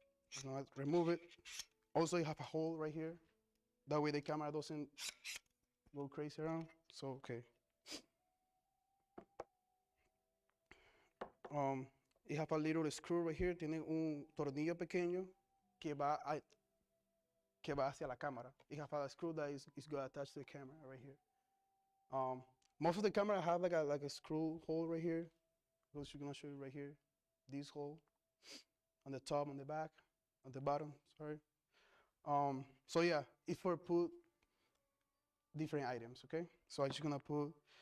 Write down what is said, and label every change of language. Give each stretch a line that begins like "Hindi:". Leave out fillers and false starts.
English: You're gonna remove it. Also you have a hole right here. That way the camera doesn't go crazy around. So okay. You have a little screw right here.
Spanish: Tiene un tornillo pequeño que va hacia la cámara.
English: You have a screw that is going to attach to the camera right here. Most of the camera have like a screw hole right here. Which I'm gonna show you right here. This hole on the top, on the back, on the bottom. Sorry. So yeah, it's for put different items. Okay. So I'm just gonna put.